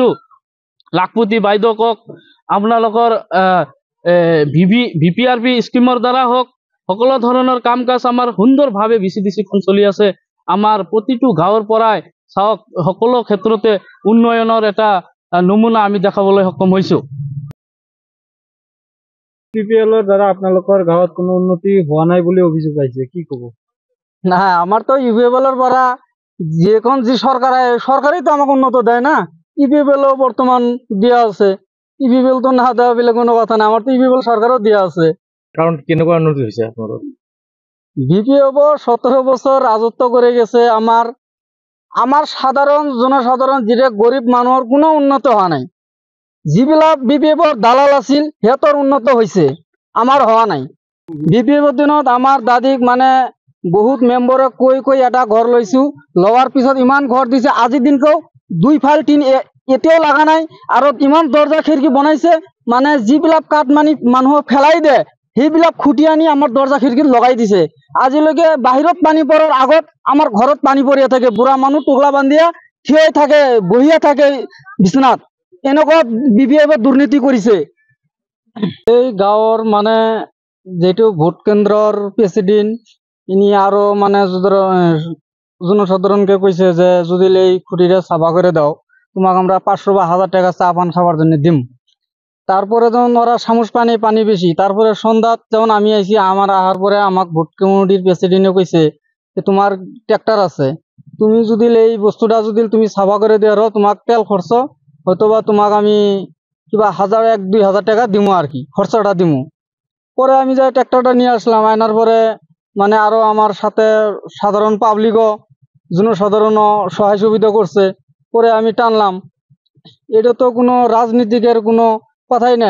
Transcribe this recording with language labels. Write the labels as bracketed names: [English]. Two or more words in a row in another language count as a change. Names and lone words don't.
[Assamese] লাখপতি বাইদেউকক আপোনালোকৰ VPRP স্কিমৰ দ্বাৰা হওক, সকলো ধৰণৰ কাম কাজ আমাৰ সুন্দৰভাৱে VCDCখন চলি আছে। আমাৰ প্ৰতিটো গাঁৱৰ পৰাই চাওক সকলো ক্ষেত্ৰতে উন্নয়নৰ এটা নমুনা আমি দেখাবলৈ সক্ষম হৈছো। UPPLৰ দ্বাৰা আপোনালোকৰ গাঁৱত কোনো উন্নতি হোৱা নাই বুলি অভিযোগ আহিছে, কি ক'ব? [Bangla] না, আমার তো ইউপিপিএলের দ্বারা যে সরকারই তো আমাকে উন্নত দেয় না। ইউপিপিএলও বর্তমান দেওয়া আছে, ইউপিপিএল তো না দেওয়া বলে কোনো কথা না, আমার তো ইউপিপিএল সরকারও দেওয়া আছে। [Assamese] কারণ কেনেকুৱা উন্নতি হৈছে আপনার? [Bangla] বিপিএফ 17 বছর রাজত্ব করে গেছে। আমার সাধারণ জনসাধারণ যেটা গরিব মানুহৰ কোনো উন্নত হওয়া নাই। [Assamese] যিবিলাক বিপিএফৰ দালাল আছিল সিহঁতৰ উন্নত হৈছে, [Bangla] আমার হওয়া নাই। [Assamese] বিপিএফৰ দিনত আমার দাদিক মানে বহুত মেম্বরে কৈ এটা ঘর লইছো, লওয়ার পিছত ইমান ঘর দিছে, আজিৰ দিনকেও 2 ফাইল 3 এতিয়াও লাগা নাই। আর ইমান দরজা খিড়কি বনাইছে, মানে যিবিলাক কাঠ মানি মানুহক ফেলাই দে সেইবিলাক খুঁটি আনি আমার দরজা খিড়কিত লগাই দিছে। আজিলৈকে বাহিৰত পানী পড়ার আগত আমার ঘরত পানী পড়িয়া থাকে, বুঢ়া মানুহ টুকলা বান্ধিয়া থিয় থাকে, বহিয়া থাকে বিছনাত। এনেকুৱা বিপিএফে দুর্নীতি কৰিছে। [Bangla] এই গাঁৱৰ মানে যেটো ভোট কেন্দ্ৰৰ প্রেসিডেন্ট ইনি আরো মানে জনসাধারণকে কইছে যে যদি এই খুঁটিটা সাফা করে দাও তোমাকে আমরা 500 বা 1000 টাকা চা পান খাবার জন্য দিম। তারপরে যখন ওরা সামুস পানি বেশি, তারপরে সন্ধ্যাত যখন আমি আইছি, আমার আহার পরে আমাকে ভোট কমিটির প্রেসিডেন্টে কইছে যে তোমার ট্রাক্টর আছে, তুমি যদি এই বস্তুটা যদি তুমি সাফা করে দেওয়ার তোমাক তেল খরচ হয়তোবা তোমাক আমি কিবা 1000-2000 টাকা দিমু আর কি, খরচাটা দিমু। পরে আমি যাই ট্রাক্টরটা নিয়ে আসলাম, আনার পরে মানে আরো আমার সাথে সাধারণ পাবলিকও জনসাধারণ সহায় সুবিধা করছে। পরে আমি টানলাম, এটা তো কোনো রাজনীতিকের কোনো কথাই নাই।